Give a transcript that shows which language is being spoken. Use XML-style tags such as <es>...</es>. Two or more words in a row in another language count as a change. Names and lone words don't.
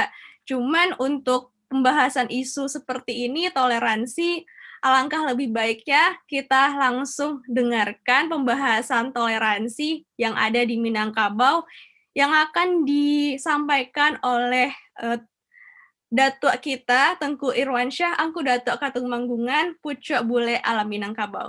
<id>Cuman untuk pembahasan isu seperti ini, toleransi, alangkah lebih baiknya kita langsung dengarkan pembahasan toleransi yang ada di Minangkabau yang akan disampaikan oleh Datuk kita, Tengku Irwansyah, Angku Datuk Katung Manggungan, Pucuk Bule Alam Minangkabau.</id>